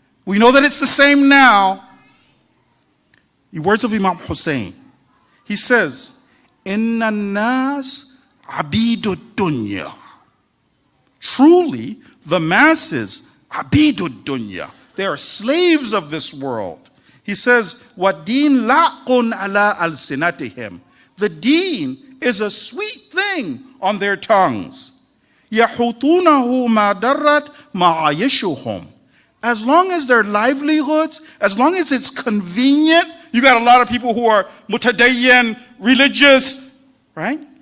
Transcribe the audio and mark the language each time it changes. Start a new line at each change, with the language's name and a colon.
English: We know that it's the same now. The words of Imam Hussein. He says,
Arabic: Inna nas abidud dunya.
English: Truly, the masses,
Arabic: abidud dunya.
English: They are slaves of this world. He says,
Arabic: وَالدِّينَ لَعْقٌ عَلَىٰ أَلْسِنَتِهِمْ.
English: The deen is a sweet thing on their tongues.
Arabic: يَحُوتُونَهُ مَا دَرَّتْ مَعَايِشُهُمْ.
English: As long as their livelihoods, as long as it's convenient, you got a lot of people who are mutadayyan, religious, right?